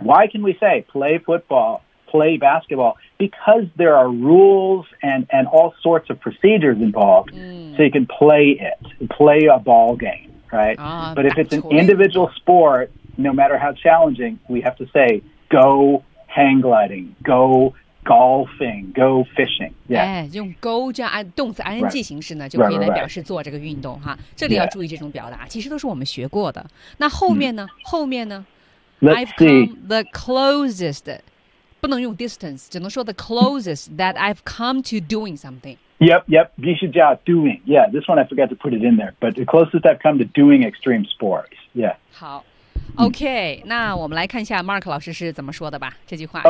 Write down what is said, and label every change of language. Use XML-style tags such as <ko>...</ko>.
<en>why can we say play football play basketball because there are rules and all sorts of procedures involved、so you can play it play a ball gameRight? But if it's an individual sport, no matter how challenging, we have to say, go hang gliding, go golfing, go fishing. Yeah.</en> <zh>用 go 这样动词 ing 形式呢就可以来表示做这个运动哈。这里要注意这种表达其实都是我们学过的。那后面呢后面呢</zh> <en>I've come the closest,</en> <zh>不能用</zh> <en>distance,</en> <zh>只能说</zh> <en>the closest that I've come to doing something. Yep, yep, Bishijia, doing. Yeah, this one I forgot to put it in there. But the closest I've come to doing extreme sports. Yeah.</en> <zh>好 okay, 那我们来看一下 Mark 老师是怎么说的吧这句话</zh>